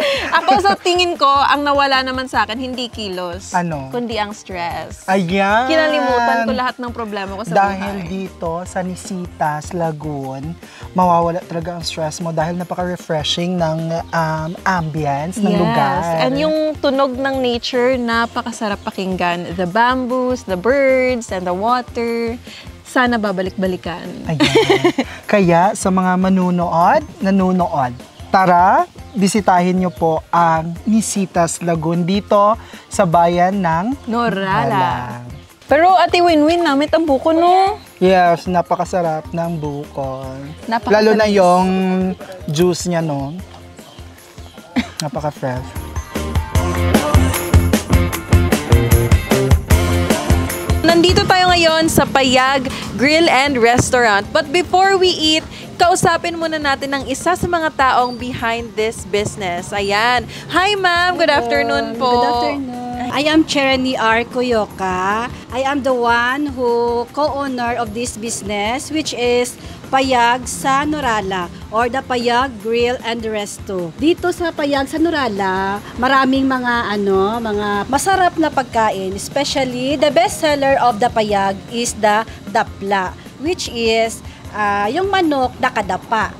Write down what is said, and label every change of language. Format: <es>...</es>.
<tl>Ako sa tingin ko, ang nawala naman sa akin, hindi kilos. Ano? Kundi ang stress. Ayan. Kinalimutan ko lahat ng problema ko sa Dahil buhay. dito sa Nisitas, Lagoon, mawawala talaga ang stress mo dahil napaka-refreshing ng ambience ng lugar. And yung tunog ng nature, napakasarap pakinggan.</tl> <en>The bamboos, the birds, and the water.</en> <tl>Sana babalik-balikan. Ayan. Kaya sa mga nanonood, tara, bisitahin nyo po ang Nisitas Lagoon dito sa bayan ng Norala. Pero Ate Winwin, namit ang buko, no? Yes, napakasarap ng buko. Napakatamis. Lalo na yung juice niya, no? Napaka-fresh. Nandito tayo ngayon sa Payag Grill and Restaurant.</tl> <en>But before we eat,</en> <tl>kausapin muna natin ang isa sa mga taong behind this business. Ayan. Hi ma'am, good afternoon po.</tl> <en>Good afternoon. I am Cherny R. Kuyoka. I am the one who co-owner of this business, which is Payag sa Norala or the Payag Grill and Resto.</en> <tl>Dito sa Payag sa Norala, maraming mga mga masarap na pagkain.</tl> <en>Especially the best seller of the Payag is the dapla, which is</en> <tl>yung manok na kadapa.</tl>